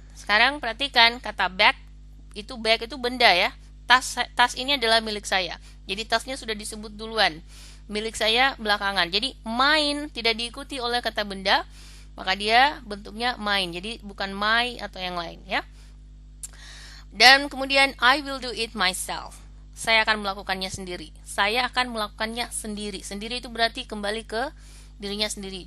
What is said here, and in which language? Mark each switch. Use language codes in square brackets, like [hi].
[id] Sekarang perhatikan kata bag itu benda ya. Tas ini adalah milik saya. Jadi tasnya sudah disebut duluan. Milik saya belakangan. Jadi mine tidak diikuti oleh kata benda, maka dia bentuknya mine. Jadi bukan my atau yang lain ya. Dan kemudian [en] I will do it myself. [id] Saya akan melakukannya sendiri. Saya akan melakukannya sendiri. Sendiri itu berarti kembali ke dirinya sendiri.